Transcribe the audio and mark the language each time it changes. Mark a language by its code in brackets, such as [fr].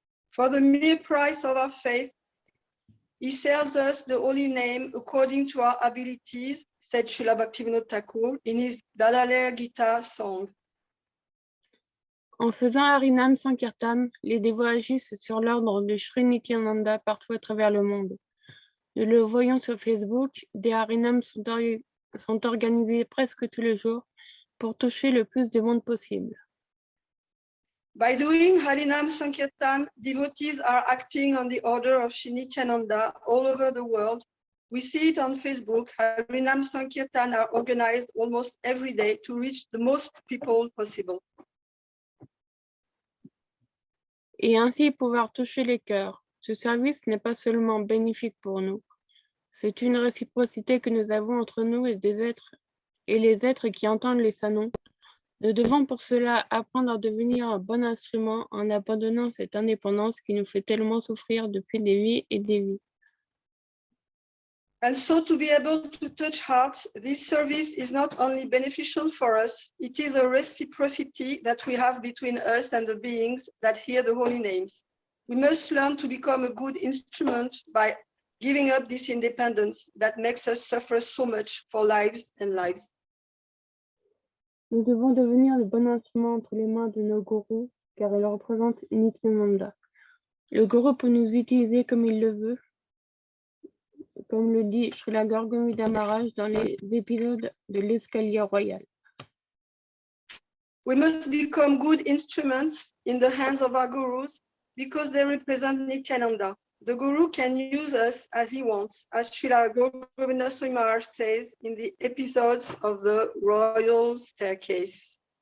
[en] For the mere price of our faith, he sells us the holy name according to our abilities, said Srila Bhaktivinoda Thakur in his Dalalaire Gita song. [fr] En faisant Harinam Sankirtan, les dévots agissent sur l'ordre de Sri Nityananda partout à travers le monde. Nous le voyons sur Facebook, des Harinams sont organisés presque tous les jours pour toucher le plus de monde possible. [en] By doing Harinam Sankirtan, devotees are acting on the order of Sri Nityananda all over the world. We see it on Facebook. Harinam Sankirtan are organized almost every day to reach the most people possible. [fr] Et ainsi pouvoir toucher les cœurs. Ce service n'est pas seulement bénéfique pour nous. C'est une réciprocité que nous avons entre nous et les êtres qui entendent les sanons. Nous devons pour cela apprendre à devenir un bon instrument en abandonnant cette indépendance qui nous fait tellement souffrir depuis des vies et des vies. [en] And so to be able to touch hearts, this service is not only beneficial for us, it is a reciprocity that we have between us and the beings that hear the holy names. We must learn to become a good instrument by giving up this independence that makes us suffer so much for lives and lives. [fr] Nous devons devenir le bon instrument entre les mains de nos gourous, car ils représentent Nityananda. Le gourou peut nous utiliser comme il le veut, comme le dit Srila Gorgomida Maharaj dans les épisodes de l'escalier royal. [en] We must become good instruments in the hands of our gurus because they represent Nityananda. The guru can use us as he wants, as Srila Gorgomida Swami Maharaj says in the episodes of the royal staircase.